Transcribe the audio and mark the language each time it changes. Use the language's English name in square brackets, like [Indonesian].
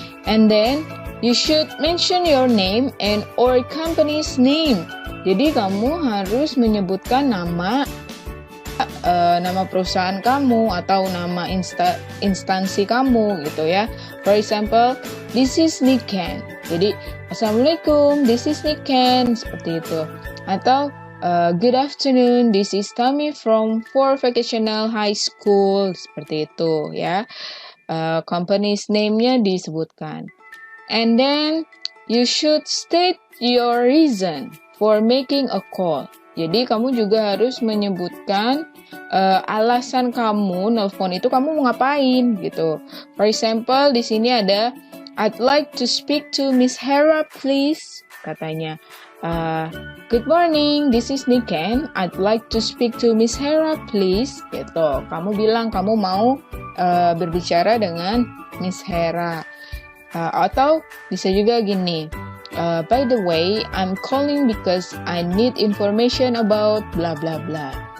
[English] And then you should mention your name and or company's name. [Indonesian] Jadi kamu harus menyebutkan nama perusahaan kamu atau nama instansi kamu gitu ya. [English] For example, this is Niken. [Indonesian] Jadi assalamualaikum, [English] this is Niken, [Indonesian] seperti itu. Atau [English] good afternoon, this is Tommy from For Vocational High School, [Indonesian] seperti itu ya. [English] Company's name-nya [Indonesian] disebutkan. [English] And then you should state your reason for making a call. [Indonesian] Jadi kamu juga harus menyebutkan alasan kamu nelpon itu, kamu mau ngapain gitu. [English] For example, [Indonesian] di sini ada [English] I'd like to speak to Miss Hera, please, [Indonesian] katanya. [English] Good morning, this is Niken. I'd like to speak to Miss Hera, please. [Indonesian] Gitu. Kamu bilang kamu mau berbicara dengan Miss Hera. Atau bisa juga gini. [English] by the way, I'm calling because I need information about blah blah blah.